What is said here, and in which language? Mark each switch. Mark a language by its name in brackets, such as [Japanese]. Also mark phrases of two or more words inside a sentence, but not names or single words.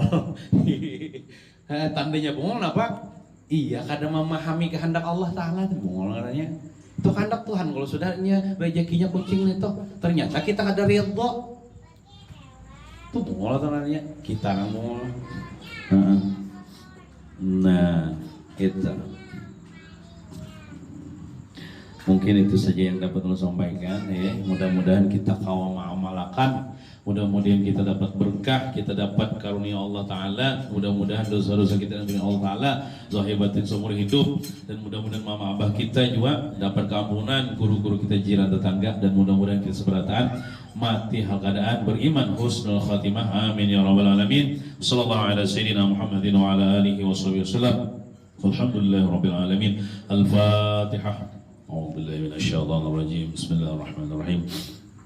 [Banjar] Tandanya bungol apa? Iya kada memahami kehendak [Arabic] الله تعالى [Banjar] tuh bungol katanya. Itu kehendak Tuhan kalau sudahnya rezekinya kucing itu ternyata kita kada ridho. Tuh bungol tandanya kita nang bungol. nah itu. Mungkin itu saja yang dapat saya sampaikan ya. Mudah-mudahan kita kawal mengamalkan, mudah-mudahan kita dapat berkah, kita dapat karunia [Arabic] الله تعالى, [Banjar] mudah-mudahan dosa-dosa kita dari [Arabic] الله تعالى [Banjar] zahir batin seumur hidup, dan mudah-mudahan mama abah kita juga dapat keampunan, guru-guru kita, jiran tetangga, dan mudah-mudahan kita seberataan mati hal keadaan beriman [Arabic] حسن الخاتمة, آمين يا رب العالمين. صلى الله على سيدنا محمد وعلى آله وصحبه وسلم. الحمد لله رب العالمين. Al-Fatihah. أعوذ بالله من الشيطان الرجيم بسم الله الرحمن الرحيم